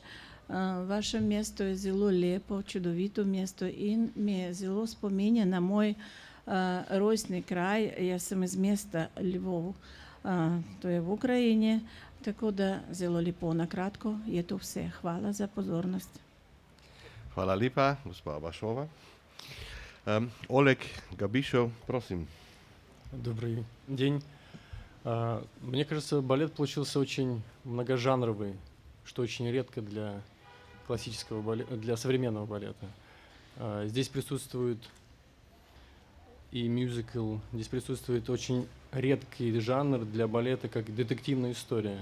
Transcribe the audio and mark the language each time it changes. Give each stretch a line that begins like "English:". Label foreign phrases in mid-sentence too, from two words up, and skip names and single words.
Slovenian: Vaše mesto je zelo lepo, čudovito mesto in mi je zelo spominja na moj rojstni kraj. Jaz sem iz mesta Lvov, to je v Ukrajini, tako da zelo lepo. Na kratko je to vse. Hvala za pozornost. Hvala lepa, gospa Bašova. Oleg Gabišov, prosim.
Russian: Добрый день. Мне кажется, балет получился очень многожанровый, что очень редко для классического балета, для современного балета. Здесь присутствует и мюзикл, здесь присутствует очень редкий жанр для балета, как детективная история.